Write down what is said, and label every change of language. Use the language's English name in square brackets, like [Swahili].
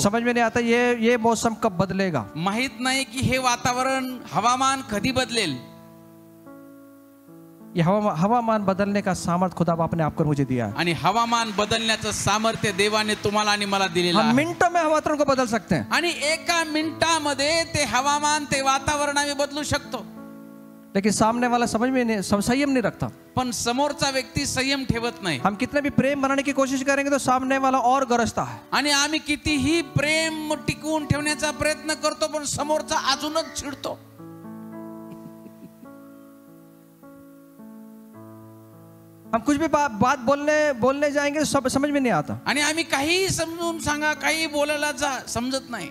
[Hindi] समझ में नहीं आता ये मौसम कब बदलेगा। [Marathi] माहित नाही की हे वातावरण, हवामान कधी बदलेल. [Hindi] ये हवामान बदलने का सामर्थ्य खुदा बाप ने आपको मुझे दिया है। [Marathi] आणि हवामान बदलण्याचं सामर्थ्य देवाने तुम्हाला आणि मला दिलेलं [Hindi] हम [Marathi] आहे. [Hindi] मिनटों में वातावरण को बदल सकते हैं, [Marathi] आणि एका मिनिटामध्ये ते हवामान, ते वातावरण आम्ही बदलू शकतो. [Hindi] लेकिन सामने वाला समझ में नहीं, संयम नहीं रखता। [Marathi] पण समोरचा व्यक्ती संयम ठेवत नाही. [Hindi] हम कितने भी प्रेम बनाने की कोशिश करेंगे तो सामने वाला और गरजता है। [Marathi] आणि आम्ही कितीही प्रेम टिकवून ठेवण्याचा प्रयत्न करतो, पण समोरचा अजूनच चिडतो. [Hindi] हम कुछ भी बात बोलने जाएंगे तो समझ में नहीं आता। [Marathi] आणि आम्ही काही समजून सांगा, काही बोलायला जा, समजत नाही.